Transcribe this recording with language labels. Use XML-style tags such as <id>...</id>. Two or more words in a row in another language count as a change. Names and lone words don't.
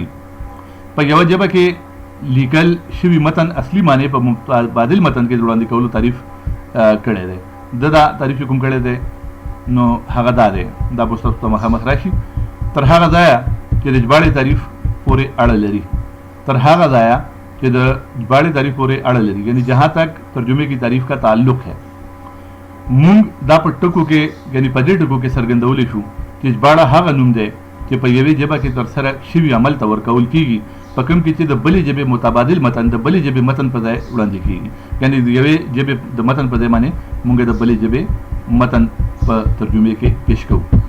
<ps>په یوه ژبه کې لیکل شوي متن اصلي معنی په متبادل متن کې وړاندې کولو تعریف کړی دی. دا تعریف چې کوم کړی دی نو هغه دا دی، دا به ستاسو ته مخامخ راشي. تر هغه ځایه چې د ژباړې تعریف پورې اړه لري، تر هغه ځایه چې د ژباړې تعریف پورې اړه لري،</ps> <ur>یعنی جہاں تک ترجمے کی تعریف کا تعلق ہے.</ur> <ps>مونږ دا په ټکو کې یعنی په دې ټکو کې څرګندولی شو چې ژباړه هغه نوم دی چې په یوې ژبه کې ترسره شوي عمل ته ورکول کېږي په کوم کې چې د بلې ژبې متبادل متن د بلې ژبې متن په ځای وړاندې کېږي. یعنې د یوې ژبې د متن په ځای باندې مونږ د بلې ژبې متن په ترجمې کې پیش کوو.</ps>